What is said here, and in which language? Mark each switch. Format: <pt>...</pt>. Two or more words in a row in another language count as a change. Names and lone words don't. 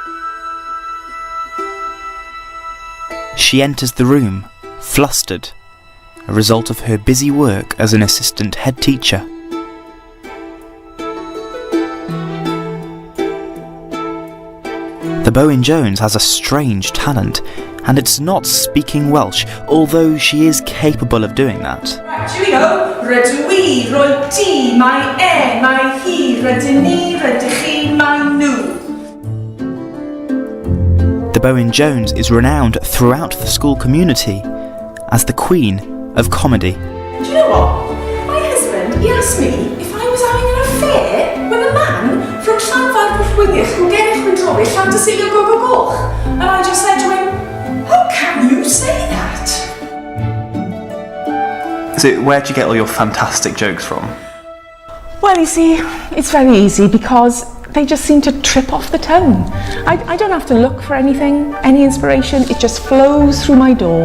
<en>She enters the room, flustered, a result of her busy work as an assistant head teacher. The Bowen Jones has a strange talent, and it's not speaking Welsh, although she is capable of doing that. Right, here we go.</en> <cy>Rydw i, rwy ti, mae e, mae hi, rydyn ni, rydych chi, mae nhw.</cy> <en>Bowen-Jones is renowned throughout the school community as the Queen of Comedy. Do you know what? My husband, he asked me if I was having an affair with a man from Llanfairpwllgwyngyll who gennych yn drobi Llantysilio Gogogoch. And I just said to him, how can you say that? So where do you get all your fantastic jokes from? Well, you see, it's very easy because they just seem to trip off the tongue. I don't have to look for anything, any inspiration, it just flows through my door.</en>